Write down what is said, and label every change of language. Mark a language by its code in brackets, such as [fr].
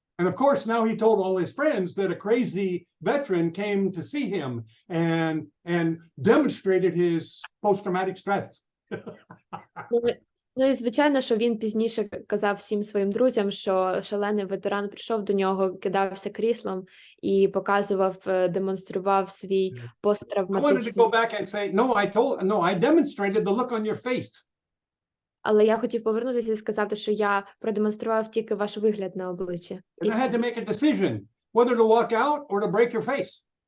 [en] And of course, now he told all his friends that a crazy veteran came to see him and demonstrated his post-traumatic stress. [uk] Ну і звичайно, що він пізніше казав всім своїм друзям, що шалений ветеран прийшов до нього, кидався кріслом і показував, демонстрував свій [en] I wanted to [uk] посттравматичний. [en] go back and say, I demonstrated the look on your face. [uk] Але я хотів повернутися і сказати, що я продемонстрував тільки ваш вигляд на обличчі. [en] And I had to make a decision whether to walk out or to break your face.